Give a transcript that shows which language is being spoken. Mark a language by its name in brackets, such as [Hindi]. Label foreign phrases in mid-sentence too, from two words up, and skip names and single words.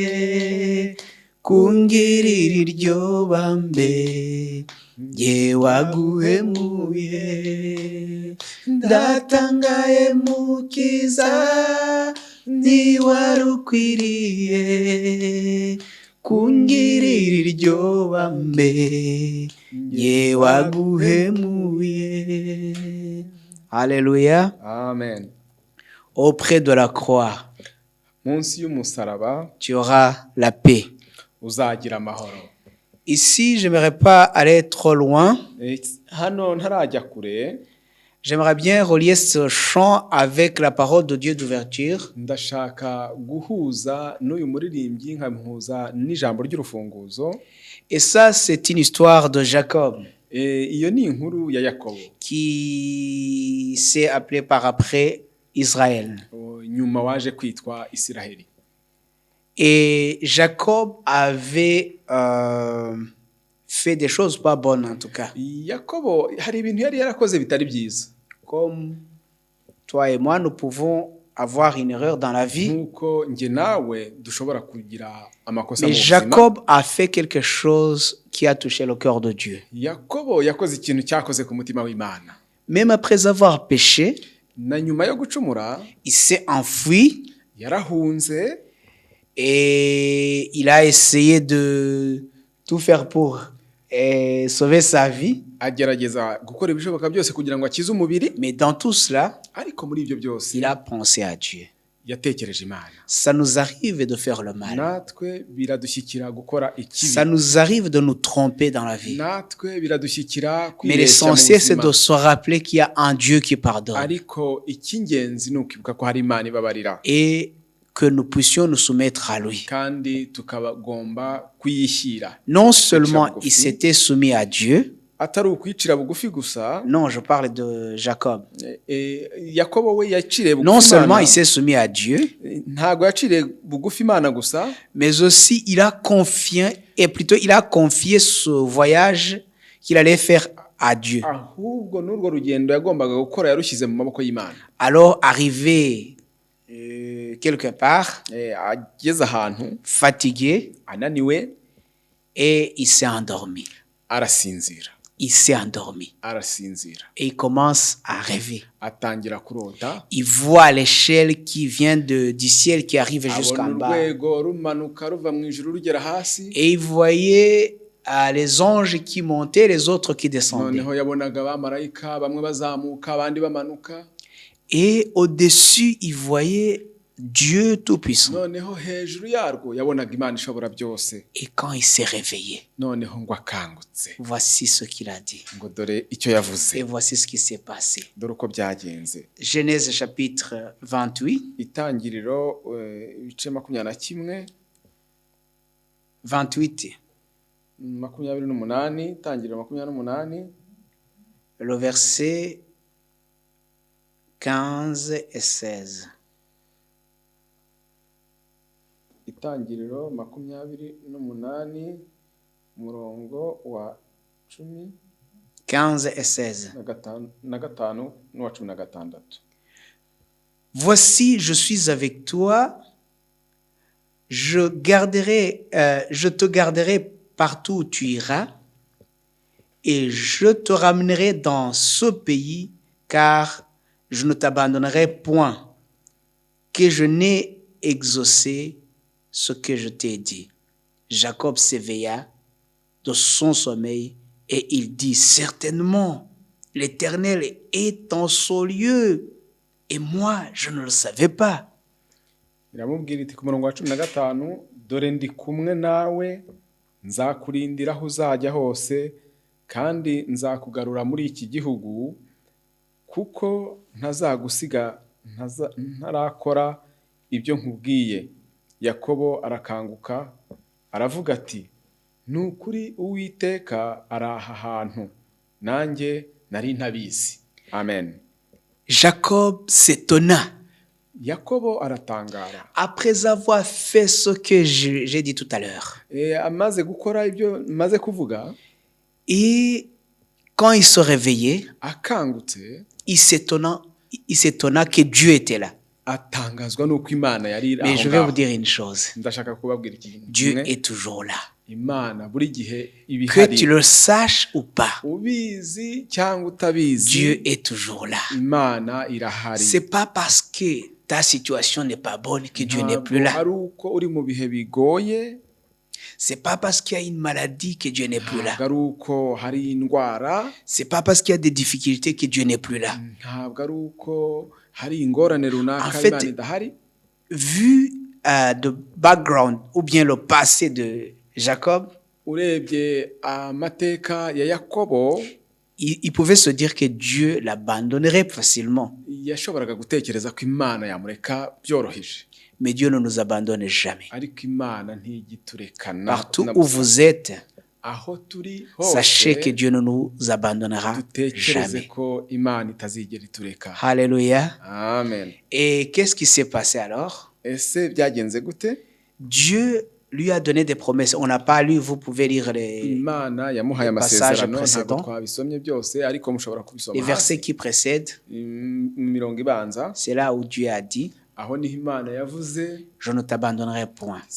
[Kinyarwanda] kungirira iryo bambe jye waguhemuye ndatangaye mukiza ntiwari ukwiriye kungirira iryo bambe jye waguhemuye. [French] Alléluia. amen. Auprès de la croix, [Kinyarwanda] Munsi y'umusaraba [French] tu auras la paix. [Kinyarwanda] uzagira amahoro. [French] Ici, je n'aimerais pas aller trop loin. [Kinyarwanda] Hano ntarajya kure, [French] J'aimerais bien relier ce chant avec la parole de Dieu d'ouverture. [Kinyarwanda] ndashaka guhuza n'uyu muririmbyi nkamuhuza n'ijambo ry'urufunguzo. [French] Et ça, c'est une histoire de Jacob [Kinyarwanda] Iyo ni inkuru ya Yakobo [French] qui s'est appelé par après Israël. [Kinyarwanda] nyuma waje kwitwa Isiraheli. [French] Et Jacob avait fait des choses pas bonnes en tout cas. [Kinyarwanda] Yakobo hari ibintu yari yarakoze bitari byiza. [French] Comme toi et moi, nous pouvons avoir une erreur dans la vie. [Kinyarwanda] Nkuko nge nawe dushobora kugira amakosa [French] Mais [Kinyarwanda] mu buzima. [French] Jacob a fait quelque chose qui a touché le cœur de Dieu. [Kinyarwanda] Yakobo yakoze ikintu cyakoze ku mutima w'Imana. [French] Même après avoir péché, [Kinyarwanda] Na nyuma yo gucumura [French] il s'est enfui [Kinyarwanda] yarahunze [French] et il a essayé de tout faire pour sauver sa vie. [Kinyarwanda] agerageza gukora ibishoboka byose kugira ngo akize umubiri, [French] Mais dans tout cela, [Kinyarwanda] ariko muri ibyo byose [French] il a pensé à Dieu. [Kinyarwanda] yatekereje Imana. [French] Ça nous arrive de faire le mal. [Kinyarwanda] Natwe biradushyikira gukora ikibi. [French] Ça nous arrive de nous tromper dans la vie. [Kinyarwanda] Natwe biradushyikira [French] Mais [Kinyarwanda] kwibeshya mu [French] l'essentiel, c'est [Kinyarwanda] buzima. [French] de se rappeler qu'il y a un Dieu qui pardonne. [Kinyarwanda] Ariko icy'ingenzi ni ukwibuka ko hari Imana ibabarira, [French] Et que nous puissions nous soumettre à lui. [Kinyarwanda] kandi tukabagomba kuyishyira. [French] Non seulement il s'était soumis à Dieu, [Kinyarwanda] Atari ukwicira bugufi gusa. [French] non, je parle de Jacob. [Kinyarwanda] Yakobo we yaciriye bugufi [French] Non seulement il [Kinyarwanda] Imana, [French] s'est soumis à Dieu, [Kinyarwanda] ntago yaciriye bugufi Imana gusa, [French] mais aussi il a confié, et plutôt il a confié ce voyage qu'il allait faire à Dieu. [Kinyarwanda] ahubwo n'urwo rugendo yagombaga gukora yarushyize mu maboko y'Imana. [French] Alors, arrivé quelque part, [Kinyarwanda] Ageze ahantu [French] fatigué, [Kinyarwanda] ananiwe, [French] et il s'est endormi. [Kinyarwanda] arasinzira [French] Il s'est endormi. [Kinyarwanda] arasinzira [French] Et il commence à rêver. [Kinyarwanda] atangira kurota, [French] Il voit l'échelle qui vient du ciel qui arrive [Kinyarwanda] abona [French] jusqu'en bas. [Kinyarwanda] urwego rumanuka ruva mu ijuru rugera hasi. [French] Et il voyait les anges qui montaient, les autres qui descendaient. [Kinyarwanda] Noneho yabonaga abamarayika bamwe bazamuka abandi bamanuka. [French] Et au-dessus, il voyait Dieu Tout-Puissant. [Kinyarwanda] Noneho hejuru yarwo yabonaga Imana ishobora byose. [French] Et quand il s'est réveillé, [Kinyarwanda] Noneho ngo akangutse, [French] voici ce qu'il a dit. [Kinyarwanda] ngo dore icyo yavuze, [French] Et voici ce qui s'est passé. [Kinyarwanda] dore uko byagenze. [French] Genèse chapitre 28, [Kinyarwanda] Itangiriro ibice 21, 28, 28, itangiriro 28, [French] le verset 15 et 16. [Kinyarwanda] Itangiriro 28, umurongo wa 10 [French] 15 et 16. [Kinyarwanda] na gatanu n'uwa 16. [French] Voici, je suis avec toi, je te garderai partout où tu iras, et je te ramènerai dans ce pays, car je ne t'abandonnerai point, que je n'ai exaucé ce que je t'ai dit. Jacob s'éveilla de son sommeil et il dit, certainement, l'Éternel est en ce lieu, et moi, je ne le savais pas. [Kinyarwanda] iramubwira iti ku murongo wa 15, dore ndi kumwe nawe, nzakurindira aho uzajya hose, kandi nzakugarura muri iki gihugu, kuko ntazagusiga ntarakora ibyo nkubwiye. Yakobo arakanguka aravuga ati, ni ukuri Uwiteka ari aha hantu, nanjye nari ntabizi. Amen. [French] Jacob s'étonna. [Kinyarwanda] Yakobo aratangara. [French] Après avoir fait ce que j'ai dit tout à l'heure. [Kinyarwanda] Amaze gukora ibyo maze kuvuga, [French] et quand il se réveillait, [Kinyarwanda] akangutse, [French] il s'étonna que Dieu était là. [Kinyarwanda] atangazwa nuko Imana yari aho. [French] Mais je vais vous dire une chose. [Kinyarwanda] Ndashaka kubabwira ikintu. [French] Dieu est toujours là. [Kinyarwanda] Imana buri gihe ibihari. [French] Que tu le saches ou pas. [Kinyarwanda] Ubizi cyangwa utabizi. [French] Dieu est toujours là. [Kinyarwanda] Imana irahari. [French] C'est pas parce que ta situation n'est pas bonne que Dieu n'est plus là. [Kinyarwanda] Ari uko uri mu bihe bigoye. [French] C'est pas parce qu'il y a une maladie que Dieu n'est plus là. [Kinyarwanda] Ari uko hari indwara. [French] C'est pas parce qu'il y a des difficultés que Dieu n'est plus là. [Kinyarwanda] Ntabwo ari uko hari ingorane runaka Imana idahari. [French] Vu [English] the background [French] ou bien le passé de Jacob, [Kinyarwanda] urebye amateka ya Yakobo, [French] il pouvait se dire que Dieu l'abandonnerait facilement. [Kinyarwanda] Yashoboraga gutekereza ko Imana yamureka byoroheje. [French] Mais Dieu ne nous abandonne jamais. [Kinyarwanda] Ariko Imana ntigiturekana. [French] Partout où vous êtes, [Kinyarwanda] aho turi hose, [French] sachez que Dieu ne nous abandonnera jamais. [Kinyarwanda] Ko Imana itazigera itureka. [French] Alléluia. [Kinyarwanda] Amen. [French] Et qu'est-ce qui s'est passé alors? [Kinyarwanda] Ese byagenze gute? [French] Dieu lui a donné des promesses. On n'a pas lu, vous pouvez lire les passages précédents. Les versets qui précèdent, c'est là où Dieu a dit, je ne t'abandonnerai point.